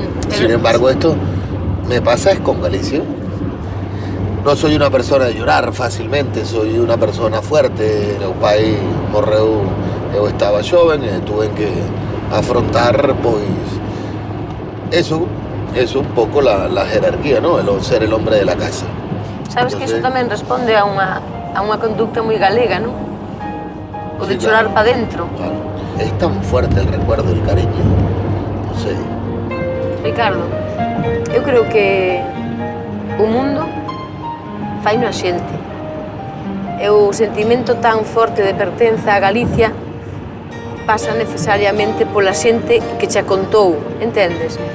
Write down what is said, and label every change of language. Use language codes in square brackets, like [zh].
[es] Sin embargo, esto me pasa es con Galicia. No soy una persona de llorar fácilmente, soy una persona fuerte. En el país morreu, yo estaba joven y tuve que afrontar, pues, eso un poco la jerarquía, ¿no? El ser el hombre de la casa. [gl] Sabes que eso tamén responde a unha conducta moi galega, non? O de chorar para dentro. [es] Claro. Es tan fuerte el recuerdo, el cariño. No sé. [gl] Ricardo, eu creo que o mundo faino a xente. E o sentimento tan forte de pertenza a Galicia pasa necesariamente pola xente que che contou, entendes?